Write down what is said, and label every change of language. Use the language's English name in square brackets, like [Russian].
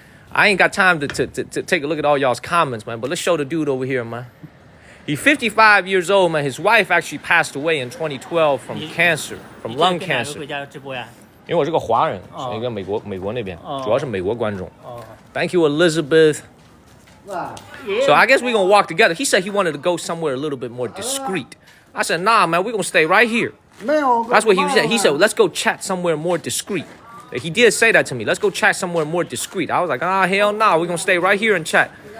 [English] I ain't got time to take a look at all y'all's comments, man. But let's show the dude over here, man. He's 55 years old, man. His wife actually passed away in 2012 from cancer, from lung cancer. [Chinese] 因为我是个华人，是一个美国那边，主要是美国观众。 [English] Thank you, Elizabeth. So I guess we're gonna walk together. He said he wanted to go somewhere a little bit more discreet. I said, nah, man, we're gonna stay right here. That's what he said. He said, let's go chat somewhere more discreet. He did say that to me. Let's go chat somewhere more discreet. I was like, hell nah, we're gonna stay right here and chat.